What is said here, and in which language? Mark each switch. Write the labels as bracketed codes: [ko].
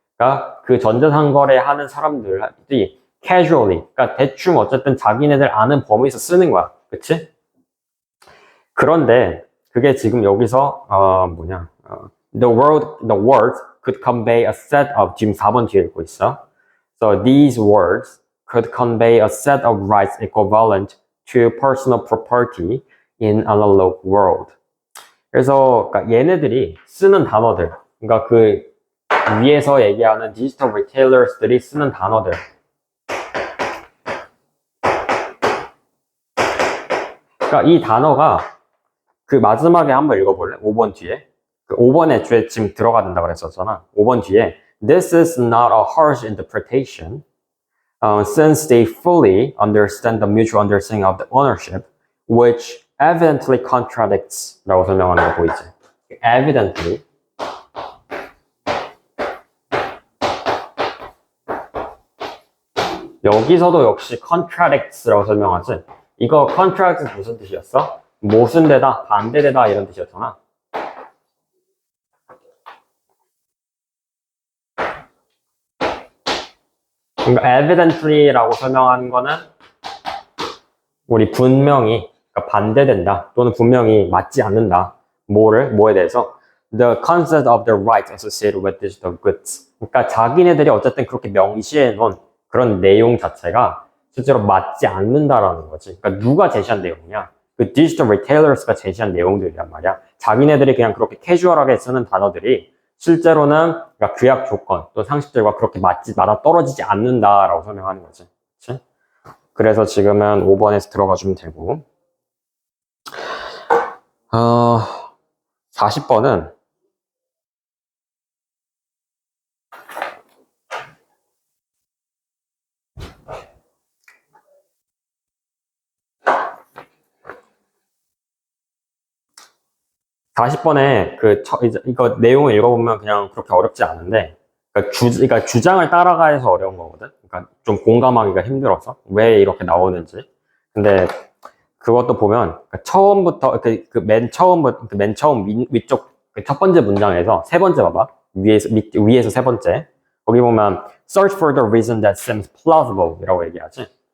[ko] 그러니까 그 전자상거래 하는 사람들이 casually, 그러니까 대충 어쨌든 자기네들 아는 범위에서 쓰는 거야. 그치? 그런데 그게 지금 여기서 [en] the words could convey a set of [ko] 지금 4번 뒤에 읽고 있어. [en] So these words could convey a set of rights equivalent to personal property in analog world. [ko] 그래서 그러니까 얘네들이 쓰는 단어들, 그러니까 그 위에서 얘기하는 디지털 리테일러스들이 쓰는 단어들. 그러니까 이 단어가 그 마지막에 한번 읽어볼래? 5번 뒤에. 그 5번에 애초에 지금 들어가 된다 그랬었잖아. 5번 뒤에 [en] This is not a harsh interpretation since they fully understand the mutual understanding of the ownership which evidently contradicts 라고 설명하는 거 보이지? [ko] evidently 여기서도 역시 contradicts라고 설명하지? 이거 contradicts 무슨 뜻이었어? 모순되다, 반대되다 이런 뜻이었잖아. 그러니까 evidently라고 설명하는 거는 우리 분명히 그러니까 반대된다 또는 분명히 맞지 않는다. 뭐에 대해서? [en] The concept of the right associated with digital goods. [ko] 그러니까 자기네들이 어쨌든 그렇게 명시해 놓은 그런 내용 자체가 실제로 맞지 않는다라는 거지. 그러니까 누가 제시한 내용이냐? 그 디지털 리테일러스가 제시한 내용들이란 말이야. 자기네들이 그냥 그렇게 캐주얼하게 쓰는 단어들이 실제로는 그러니까 규약 조건 또 상식들과 그렇게 맞아 떨어지지 않는다라고 설명하는 거지. 그치? 그래서 지금은 5번에서 들어가 주면 되고 40번은 40번에 이거 내용을 읽어보면 그냥 그렇게 어렵지 않은데, 그러니까 주장을 따라가야 어려운 거거든. 그러니까 좀 공감하기가 힘들어서 왜 이렇게 나오는지. 근데 그것도 보면 처음부터 맨 처음 위쪽 첫 번째 문장에서 세 번째 봐봐. 위에서 세 번째. 거기 보면 [en] search for the reason that seems plausible 이라고 얘기하지.